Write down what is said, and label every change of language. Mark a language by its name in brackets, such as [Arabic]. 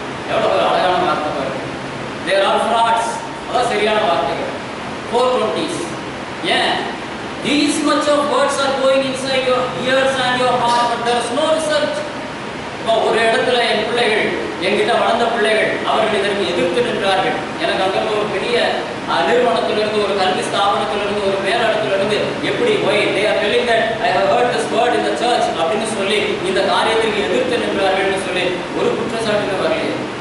[Tamil] எவ்வளவு ஒரு அழகான வார்த்தை பாருங்க. [English] There are frauds. [Tamil] அதான் சரியான வார்த்தைகள். 420s. ஏன் [English] These much of words are going inside your ears and your heart, but there is no result. [Tamil] இப்போ ஒரு இடத்துல என் பிள்ளைகள், என்கிட்ட வளர்ந்த பிள்ளைகள், அவர்கள் இதற்கு எதிர்த்து நின்றார்கள். எனக்கு அங்கே ஒரு பெரிய நிறுவனத்திலிருந்து, ஒரு கல்வி ஸ்தாபனத்திலிருந்து, ஒரு மேலிடத்திலிருந்து எப்படி போய் [English] they are telling that I have heard this word in the church [Tamil] அப்படின்னு சொல்லி இந்த காரியத்திற்கு எதிர்த்து நின்றார்கள்னு சொல்லி ஒரு குற்றச்சாட்டுமே வரலையே.